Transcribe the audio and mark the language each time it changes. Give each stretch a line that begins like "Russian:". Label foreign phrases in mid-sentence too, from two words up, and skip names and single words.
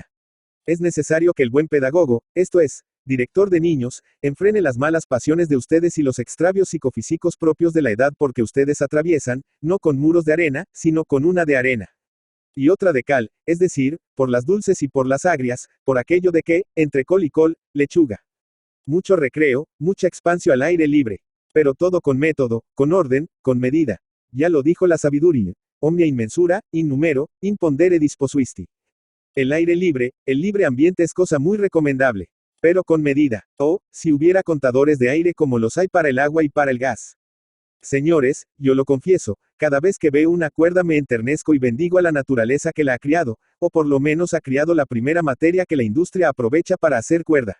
Spanish: Es necesario que el buen pedagogo, esto es, director de niños, enfrene las malas pasiones de ustedes y los extravios psicofísicos propios de la edad porque ustedes atraviesan, no con muros de arena, sino con una de arena. Y otra de cal, es decir, por las dulces y por las agrias, por aquello de que, entre col y col, lechuga. Mucho recreo, mucha expansio al aire libre. Pero todo con método, con orden, con medida. Ya lo dijo la sabiduría.
Latin: Omnia inmensura, in numero, in pondere disposuisti.
Spanish: El aire libre, el libre ambiente es cosa muy recomendable. Pero con medida. Si hubiera contadores de aire como los hay para el agua y para el gas. Señores, yo lo confieso, cada vez que veo una cuerda me enternezco y bendigo a la naturaleza que la ha criado, o por lo menos ha criado la primera materia que la industria aprovecha para hacer cuerda.